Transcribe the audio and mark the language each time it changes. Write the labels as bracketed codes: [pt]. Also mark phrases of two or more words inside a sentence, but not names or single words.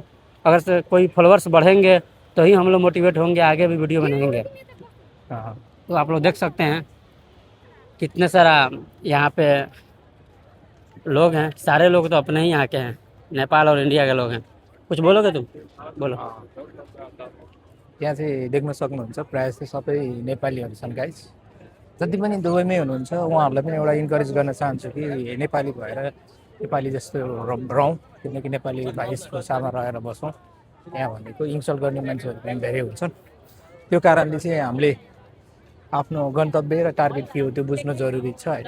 [hi] अगर से कोई फॉलोअर्स बढ़ेंगे तो ही हम लोग मोटिवेट होंगे, आगे भी वीडियो बनाएंगे। हाँ, तो आप लोग देख सकते हैं कितने सारा यहाँ पे लोग हैं। सारे लोग तो अपने ही यहाँ के हैं, नेपाल और इंडिया के लोग हैं। कुछ बोलोगे तुम? बोलो। [ne] यहाँ चाहिँ देख्न सक्नुहुन्छ प्रायः जस्तो सबै नेपालीहरू छन् गाइस। जति पनि दुबईमै हुनुहुन्छ उहाँहरूलाई पनि एउटा इन्करेज गर्न चाहन्छु कि नेपाली भएर नेपाली जस्तो रहौँ, किनकि नेपाली भाइसको सामा रहेर बसौँ। यहाँ भनेको इन्सल्ट गर्ने मान्छेहरू पनि धेरै हुन्छन्। त्यो कारणले चाहिँ हामीले आफ्नो गन्तव्य र टार्गेट के हो त्यो बुझ्नु जरुरी छ होइन।